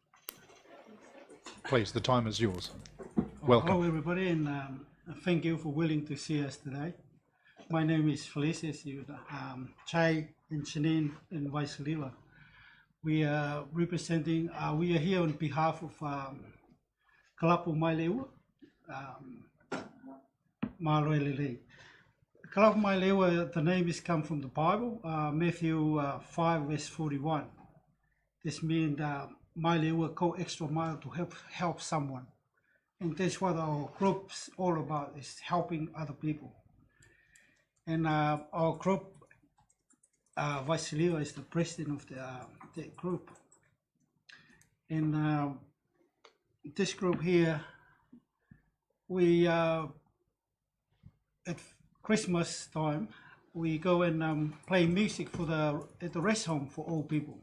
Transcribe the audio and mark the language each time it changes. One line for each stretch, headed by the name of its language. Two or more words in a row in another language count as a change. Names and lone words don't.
English: Please, the time is yours. Hello, Welcome. everybody, and thank you for willing to see us today. My name is Felices, Chai and Shanine and Vasileva. We are representing. We are here on behalf of Kalapu mai lewa, Māroe Lelei. Kalapu mai lewa, the name is come from the Bible, Matthew 5 verse 41. This means mai lewa go extra mile to help someone. And that's what our group's all about, is helping other people. And our group, Vasileva is the president of the group. And this group here, we at Christmas time, we go and play music for at the rest home for old people.